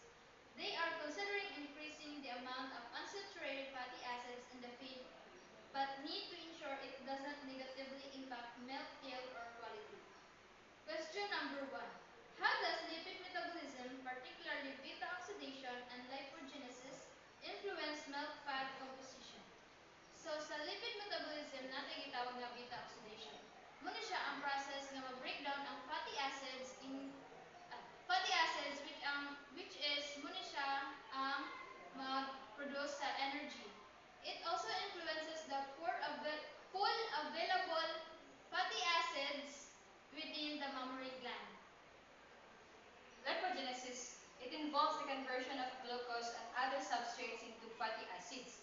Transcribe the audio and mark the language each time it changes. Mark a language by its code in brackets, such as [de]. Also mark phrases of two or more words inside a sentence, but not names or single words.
[en] They are considering increasing the amount of unsaturated fatty acids in the feed, but need to ensure it doesn't negatively impact milk yield or quality. Question number 1. How does lipid metabolism, particularly beta oxidation and lipogenesis, influence milk fat composition? [hil] So sa [en] lipid metabolism [hil] natin gitawag nga [en] beta oxidation. [hil] Muna siya ang process nga ma-breakdown ang [en] fatty acids fatty acids which is [hil] muna siya ang mag-produce sa energy. [en] It also influences the full available fatty acids within the mammary gland. Lipogenesis, it involves the conversion of glucose and other substrates into fatty acids.